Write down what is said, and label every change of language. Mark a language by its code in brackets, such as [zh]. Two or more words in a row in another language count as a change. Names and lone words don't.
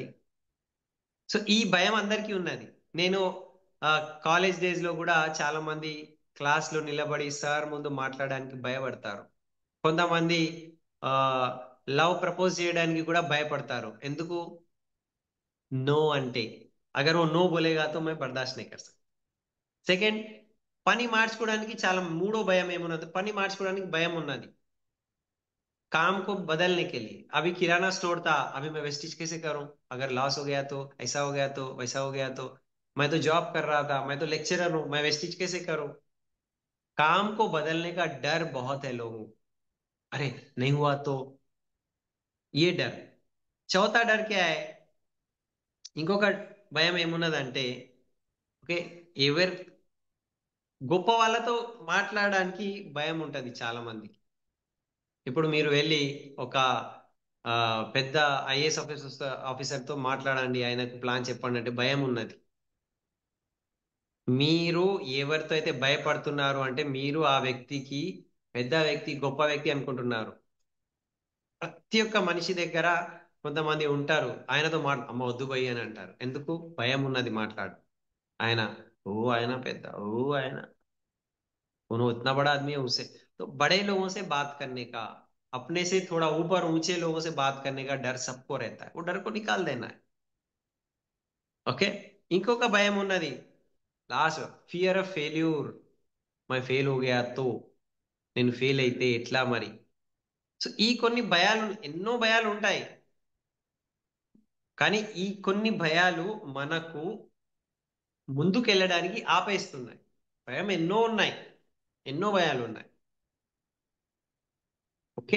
[te] సో ఈ భయం అందరికీ ఉన్నది. నేను [en] college days [te] లో కూడా చాలా మంది క్లాస్ లో నిలబడి సార్ ముందు మాట్లాడడానికి భయపడతారు. కొంతమంది ఆ లవ్ ప్రపోజ్ చేయడానికి కూడా భయపడతారు. ఎందుకు? नो అంటే. [hi] అగర్ वो नो बोलेगा तो मैं बर्दाश्त नहीं कर सकता. [te] సెకండ్, పని మార్చుకోవడానికి చాలా మూడో భయం ఏమున్నది? పని మార్చుకోవడానికి భయం ఉన్నది. [hi] काम को बदलने के लिए, अभी किराना स्टोर था, अभी मैं वेस्टिज कैसे करूं? अगर लॉस हो गया तो, ऐसा हो गया तो, वैसा हो गया तो, मैं तो जॉब कर रहा था, मैं तो लेक्चरर हूं, मैं वेस्टिज कैसे करूं? काम को बदलने का डर बहुत है लोगों को। अरे नहीं हुआ तो, ये डर. చౌथा डर क्या है? [te] ఇంకొక భయం ఏమున్నదంటే, ఓకే, ఎవరు గొప్ప వాళ్ళతో మాట్లాడడానికి భయం ఉంటది చాలా మందికి. ఇప్పుడు మీరు వెళ్ళి ఒక ఆ, పెద్ద ఐఏఎస్ ఆఫీసర్తో మాట్లాడండి, ఆయనకు ప్లాన్ చెప్పండి అంటే భయం ఉన్నది. మీరు ఎవరితో అయితే భయపడుతున్నారు అంటే మీరు ఆ వ్యక్తికి పెద్ద వ్యక్తి, గొప్ప వ్యక్తి అనుకుంటున్నారు. ప్రతి ఒక్క మనిషి దగ్గర కొంతమంది ఉంటారు, ఆయనతో అమ్మ వద్దు భయ్ అని అంటారు. ఎందుకు? భయం ఉన్నది మాట్లాడు. ఆయన ఓ ఆయన పెద్ద ఓ ఆయన [hi] वो इतना बड़ा आदमी है उसे, तो बड़े लोगों से बात करने का, अपने से थोड़ा ऊपर ऊंचे लोगों से बात करने का डर सबको रहता है, वो डर को निकाल देना है. [te] ఓకే. ఇంకొక భయం ఉన్నది, లాస్ట్, [en] fear of failure. [hi] మై ఫెయిల్ हो गया तो, [te] నేను ఫెయిల్ అయితే ఎట్లా మరి? సో ఈ కొన్ని భయాలు, ఎన్నో భయాలు ఉంటాయి. కానీ ఈ కొన్ని భయాలు మనకు ముందుకెళ్ళడానికి ఆపేస్తున్నాయి. భయం ఎన్నో ఉన్నాయి, ఎన్నో భయాలు ఉన్నాయి. ఓకే.